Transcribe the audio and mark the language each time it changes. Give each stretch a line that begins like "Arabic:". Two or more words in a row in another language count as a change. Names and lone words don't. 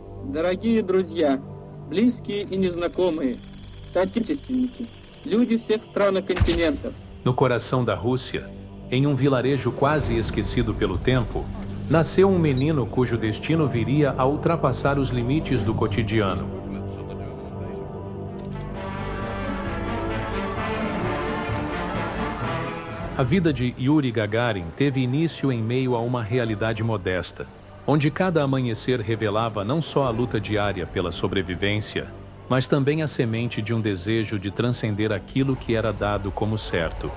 Russian: Дорогие друзья, близкие и незнакомые, соотечественники, люди всех стран и континентов.
Portuguese: No coração da Rússia, em um vilarejo quase esquecido pelo tempo, nasceu um menino cujo destino viria a ultrapassar os limites do cotidiano. A vida de Yuri Gagarin teve início em meio a uma realidade modesta, onde cada amanhecer revelava não só a luta diária pela sobrevivência, mas também a semente de um desejo de transcender aquilo que era dado como certo.